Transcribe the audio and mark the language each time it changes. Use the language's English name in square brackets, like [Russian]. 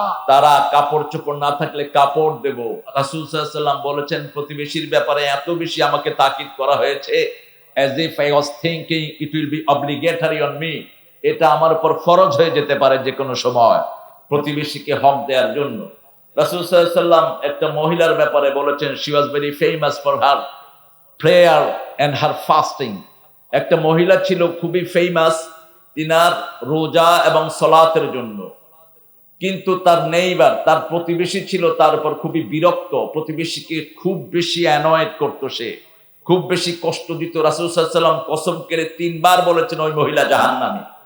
[Bangla] তারা কাপড় চোপড় না থাকলে কাপড় দেব। রাসূল সাল্লাল্লাহু আলাইহি ওয়াসাল্লাম বলেছেন, প্রতিবেশীর ব্যাপারে এত বেশি আমাকে তাকিদ করা হয়েছে, [English] as if I was thinking it will be obligatory on me, [Bangla] এটা আমার উপর ফরজ হয়ে যেতে পারে যে কোনো সময় প্রতিবেশীকে হক দেওয়ার জন্য। রাসূল সাল্লাল্লাহু আলাইহি ওয়াসাল্লাম একটা মহিলার ব্যাপারে বলেছেন, [English] she was very famous for her prayer and her fasting। [Bangla] একটা মহিলা ছিল খুবই ফেমাস তিনার রোজা এবং সালাতের জন্য, কিন্তু তার নেইবার, তার প্রতিবেশী ছিল তার উপর খুবই বিরক্ত, প্রতিবেশীকে খুব বেশি অ্যানয়েড করতো, সে খুব বেশি কষ্ট দিত। রাসূল সাল্লাল্লাহু আলাইহি ওয়াসাল্লাম কসম করে 3 বার বলেছেন ওই মহিলা জাহান্নামী।